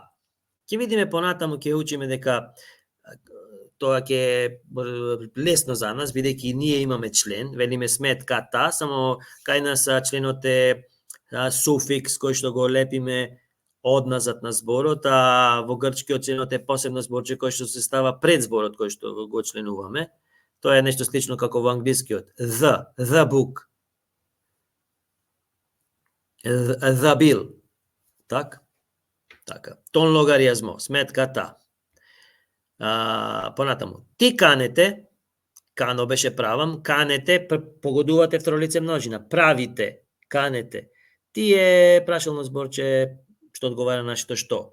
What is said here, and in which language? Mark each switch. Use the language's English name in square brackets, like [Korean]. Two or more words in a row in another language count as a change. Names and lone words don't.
[Macedonian] Ќе видиме понатаму, ќе учиме дека тоа ќе е лесно за нас, бидејќи ние имаме член, велиме сметката, само кај нас членот е суфикс кој што го лепиме одназад на зборот, а во грчкиот членот е посебно зборче кој што се става пред зборот кој што го членуваме. Тоа е нешто слично како во англискиот. [English] The book. The bill. [Macedonian] Така. [Greek] τον λογαριασμό, сметката. [Macedonian] Понатаму. [Greek] τι κάνετε, [Macedonian] кано беше правам, канете, погодувате второ лице множина. Правите, канете. Ти е прашално зборче што одговара на што.